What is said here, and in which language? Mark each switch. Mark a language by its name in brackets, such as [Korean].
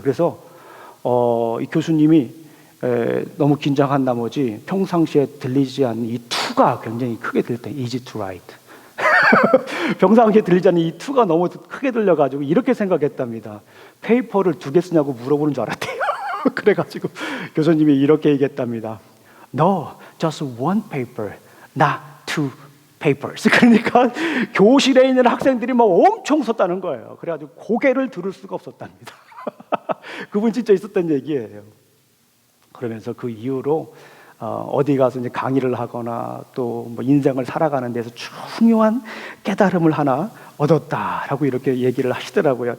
[Korean] 그래서 이 교수님이 너무 긴장한 나머지 평상시에 들리지 않는 이 투가 굉장히 크게 들렸대요. [English] Easy to write. [Korean] 평상시에 들리지 않는 이 투가 너무 크게 들려가지고 이렇게 생각했답니다. 페이퍼를 2개 쓰냐고 물어보는 줄 알았대요. 그래가지고 교수님이 이렇게 얘기했답니다. [English] No, just one paper, not two papers. [Korean] 그러니까 교실에 있는 학생들이 엄청 썼다는 거예요. 그래가지고 고개를 들을 수가 없었답니다. 그분 진짜 있었던 얘기예요. 그러면서 그 이후로 어디 가서 이제 강의를 하거나 또 인생을 살아가는 데서 중요한 깨달음을 하나 얻었다라고 이렇게 얘기를 하시더라고요.